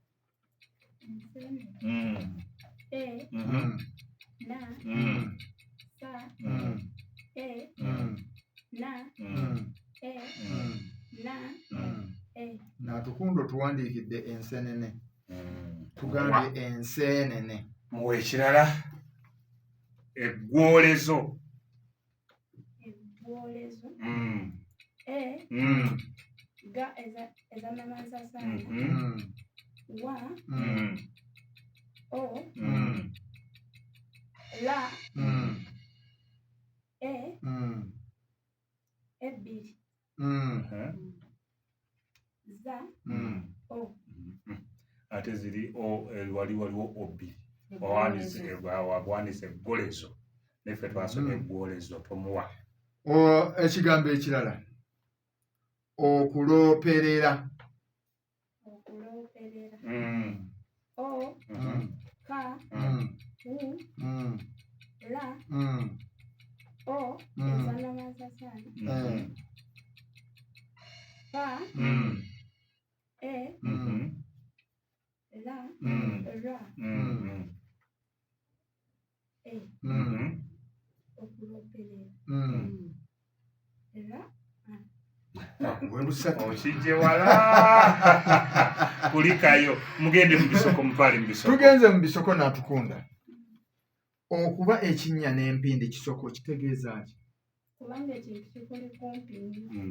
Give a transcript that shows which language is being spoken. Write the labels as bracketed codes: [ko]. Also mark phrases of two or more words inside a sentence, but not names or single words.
[lg] Natukundo tuwandiikidde enseenene. Tugambye enseenene. Muwe ekirala. Eggwolezo. Ga ezamamansasana. Wa. O. La. Ebbiri. Za. O. Ate ziri waliwo obbiri. Wawandiise eggolezo. Neffe twasomye eggwolezo tomuwa. Ekigambo ekirala. Okulooperera. Okulooperera. O. Ka. U. La. O. Ezamamansasana. Pa. E. La. Ra. E. Okulooperera. Ra. Okijje wala. Kulikayo. Mugende mu bisoko mutwale mu bisoko. Tugenze mu bisoko n'atukunda. Okuba ekinnya n'empindi kisoko kitegeeza ki? Kubanga ekintu kikuli kumpi nnyo.